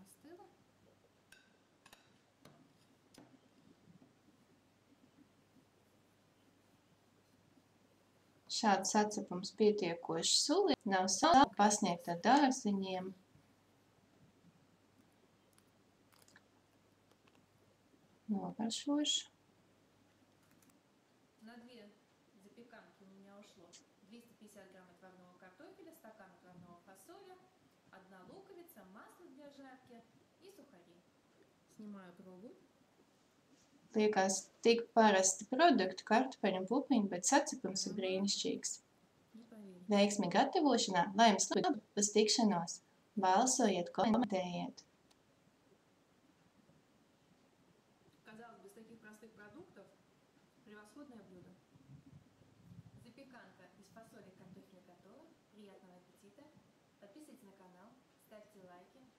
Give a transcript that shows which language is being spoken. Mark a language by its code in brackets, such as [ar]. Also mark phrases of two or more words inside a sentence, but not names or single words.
[lv] Šāds sacepums pietiekoši suli, nav sāli pasniegt ar dārziņiem. Nogaršošu. [ru] На 2 запеканки у меня ушло 250 грамм отварного картофеля, стакан отварного фасоля, 1 луковица, масло для жарки и сухари. Снимаю пробу. [lv] Liekas tik parasti produkti, kartupeļi un pupiņi, bet sacepums ir brīnišķīgs. Veiksmi gatavošanā, lai jums labi, uz tikšanos! Balsojiet, komentējiet! [ru] Казалось бы, таких простых продуктов превосходное блюдо. Запеканка из фасоли и картофеля готова. Приятного аппетита! Подписывайтесь на канал, ставьте лайки.